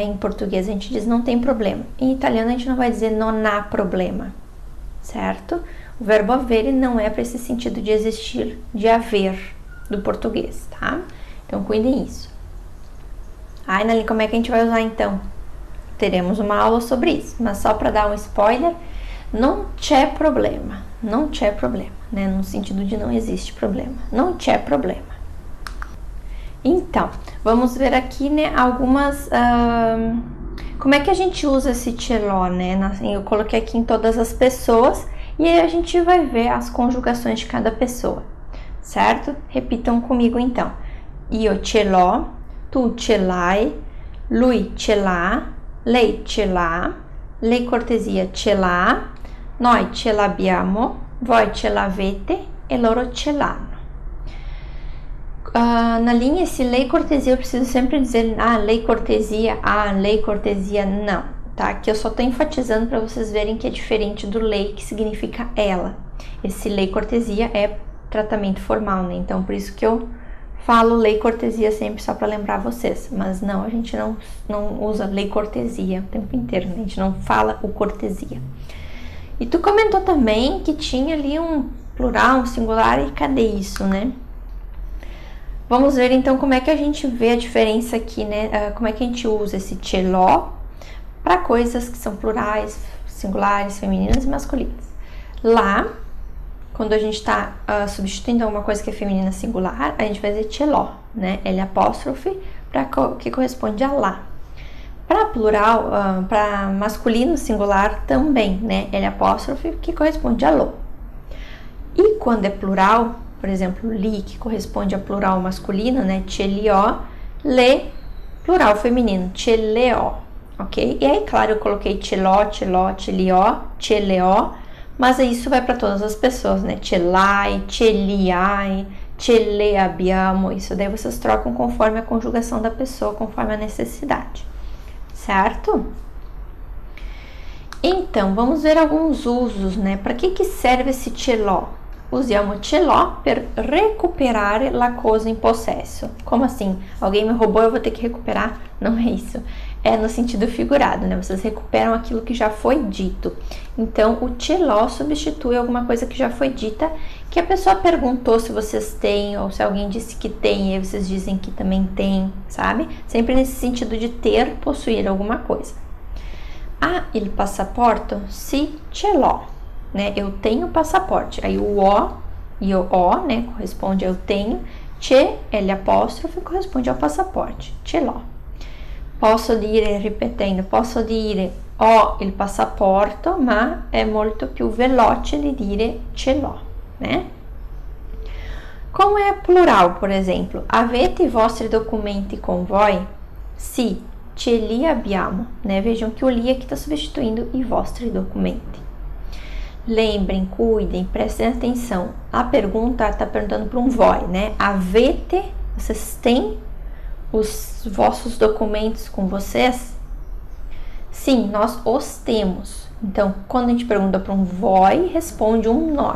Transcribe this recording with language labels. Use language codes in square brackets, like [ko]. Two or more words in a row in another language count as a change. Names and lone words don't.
[pt] Em português a gente diz não tem problema. Em italiano a gente não vai dizer [it] non há problema, [pt] certo? O verbo avere não é para esse sentido de existir, de haver, do português, tá? Então, cuidem isso. Ai, Nali, como é que a gente vai usar então? Teremos uma aula sobre isso, mas só para dar um spoiler, [it] non c'è problema, non c'è problema, [pt] né? No sentido de não existe problema, [it] non c'è problema. [pt] Então, vamos ver aqui, né, algumas... como é que a gente usa esse [it] ce l'ho, [pt] né? Eu coloquei aqui em todas as pessoas e aí a gente vai ver as conjugações de cada pessoa, certo? Repitam comigo então. [it] Io ce l'ho, tu ce l'hai, lui ce l'ha, lei ce l'ha, lei cortesia ce l'ha, noi ce l'abbiamo, voi ce l'avete e loro ce l'hanno. [pt] Na linha, esse [it] lei cortesia, [pt] eu preciso sempre dizer [it] lei cortesia, lei cortesia, [pt] não, tá? Aqui eu só tô enfatizando para vocês verem que é diferente do lei, que significa ela. Esse [it] lei cortesia [pt] é tratamento formal, né? Então, por isso que eu falo [it] lei cortesia [pt] sempre só para lembrar vocês, mas não, a gente não usa [it] lei cortesia [pt] o tempo inteiro, né? A gente não fala o cortesia. E tu comentou também que tinha ali um plural, um singular, e cadê isso, né? Vamos ver então como é que a gente vê a diferença aqui, né? Como é que a gente usa esse [it] ce l'ho [pt] para coisas que são plurais, singulares, femininas e masculinas. Lá, quando a gente está substituindo alguma coisa que é feminina singular, a gente vai dizer [it] ce l'ho, [pt] né? L apóstrofe, que corresponde a lá. Para plural, para masculino singular também, né? L apóstrofe, que corresponde a lo. E quando é plural, por exemplo, li, que corresponde a plural masculino, né? [it] Ce li ho, le, [pt] plural feminino, [it] ce le ho, ok? [pt] E aí, claro, eu coloquei [it] ce l'ho, ce l'ho, ce li ho, ce le ho, [pt] mas isso vai para todas as pessoas, né? [it] Ce l'hai, ce li hai, ce le abbiamo, [pt] isso daí vocês trocam conforme a conjugação da pessoa, conforme a necessidade, certo? Então, vamos ver alguns usos, né? Para que serve esse [it] ce l'ho? Usiamo ce l'ho per recuperare la cosa in possesso. [pt] Como assim? Alguém me roubou, eu vou ter que recuperar? Não é isso. É no sentido figurado, né? Vocês recuperam aquilo que já foi dito. Então, o [it] ce l'ho [pt] substitui alguma coisa que já foi dita, que a pessoa perguntou se vocês têm, ou se alguém disse que tem, e aí vocês dizem que também tem, sabe? Sempre nesse sentido de ter, possuir alguma coisa. [it] Il passaporto? Sì, ce l'ho. [pt] Né? Eu tenho passaporte. Aí o o e o o, né, corresponde ao tenho. Ce, L apóstrofe, corresponde ao passaporte. [it] Ce l'ho. Posso dire, ripetendo, posso dire ho il passaporto, ma è molto più veloce di dire ce l'ho, [pt] né? Como é plural, por exemplo? [it] Avete i vostri documenti com voi? Sì, ce li abbiamo, [pt] né? Vejam que o li aqui está substituindo [it] i vostri documenti. [pt] Lembrem, cuidem, prestem atenção. A pergunta está perguntando para um voi, né? Avete, vocês têm os vossos documentos com vocês? Sim, nós os temos. Então, quando a gente pergunta para um voi, responde um noi.